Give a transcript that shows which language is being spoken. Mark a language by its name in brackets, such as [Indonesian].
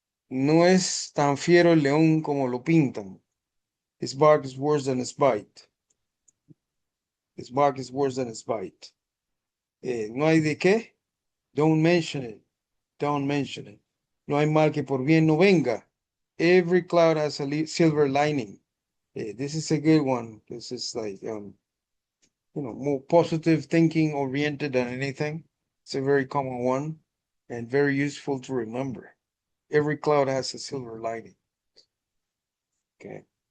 [Spanish] No es tan fiero el león como lo pintan. [English] His bark is worse than his bite. His bark is worse than his bite. [Spanish] No hay de qué. [English] Don't mention it. Don't mention it. [Spanish] No hay mal que por bien no venga. [English] Every cloud has a silver lining. This is a good one. This is like, more positive thinking oriented than anything. It's a very common one. and very useful to remember. Every cloud has a silver lining. Okay.